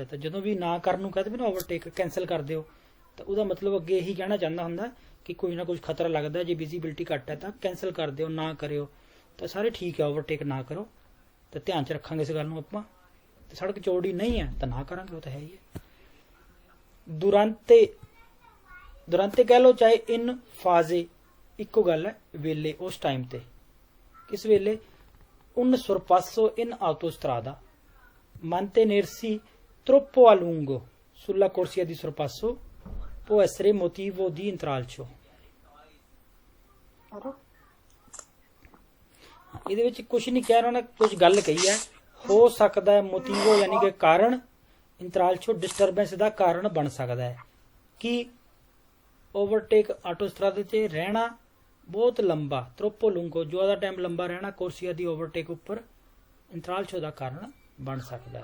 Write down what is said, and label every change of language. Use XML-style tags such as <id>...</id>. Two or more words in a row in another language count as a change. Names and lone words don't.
<pa>ਤਾਂ ਜਦੋਂ ਵੀ ਨਾ ਕਰਨ ਨੂੰ ਕਹਿੰਦੇ ਵੀ ਨਾ ਓਵਰਟੇਕ ਕੈਂਸਲ ਕਰ ਦਿਓ, ਤਾਂ ਉਹਦਾ ਮਤਲਬ ਅੱਗੇ ਇਹੀ ਕਹਿਣਾ ਚਾਹੁੰਦਾ ਹੁੰਦਾ ਕਿ ਕੋਈ ਨਾ ਕੁਝ ਖਤਰਾ ਲੱਗਦਾ, ਜੇ ਵਿਜ਼ੀਬਿਲਟੀ ਘੱਟ ਹੈ ਤਾਂ ਕੈਂਸਲ ਕਰ ਦਿਓ, ਨਾ ਕਰਿਓ, ਤਾਂ ਸਾਰੇ ਠੀਕ ਹੈ, ਓਵਰਟੇਕ ਨਾ ਕਰੋ। ਤਾਂ ਧਿਆਨ 'ਚ ਰੱਖਾਂਗੇ ਇਸ ਗੱਲ ਨੂੰ ਆਪਾਂ, ਤੇ ਸੜਕ ਚੌੜੀ ਨਹੀਂ ਹੈ ਤਾਂ ਨਾ ਕਰਾਂਗੇ, ਉਹ ਤਾਂ ਹੈ ਹੀ ਹੈ। ਦੁਰਾਂਤੇ ਕਹਿ ਲਓ ਚਾਹੇ</pa> <it>in fase</it> <pa>ਇੱਕੋ ਗੱਲ ਹੈ ਵੇਲੇ, ਉਸ ਟਾਈਮ ਤੇ। ਕਿਸ ਵੇਲੇ?</pa> <it>un sorpasso in autostrada mantenersi troppo a lungo sulla corsia di sorpasso può essere motivo di intralcio।</it> <pa>ਇਹਦੇ ਵਿੱਚ ਕੁਝ ਨਹੀਂ ਕਹਿ, ਉਹਨਾਂ ਨੇ ਕੁਝ ਗੱਲ ਕਹੀ ਹੈ। ਹੋ ਸਕਦਾ ਹੈ ਮੋਟੀਵੋ ਯਾਨੀ ਕਿ ਕਾਰਨ, ਇੰਤਰਾਲਚੋ ਡਿਸਟਰਬੈਂਸ ਦਾ ਕਾਰਨ ਬਣ ਸਕਦਾ ਹੈ। ਕਿ ਓਵਰਟੇਕ ਆਟੋਸਟਰਾਦੇ 'ਤੇ ਰਹਿਣਾ ਬਹੁਤ ਲੰਬਾ,</pa> <it>troppo lungo,</it> <pa>ਜ਼ਿਆਦਾ ਟਾਈਮ ਲੰਬਾ ਰਹਿਣਾ</pa> <it>corsia di</it> <pa>ਓਵਰਟੇਕ ਉੱਪਰ ਇੰਤਰਾਲਚੋ ਦਾ ਕਾਰਨ ਬਣ ਸਕਦਾ ਹੈ।</pa>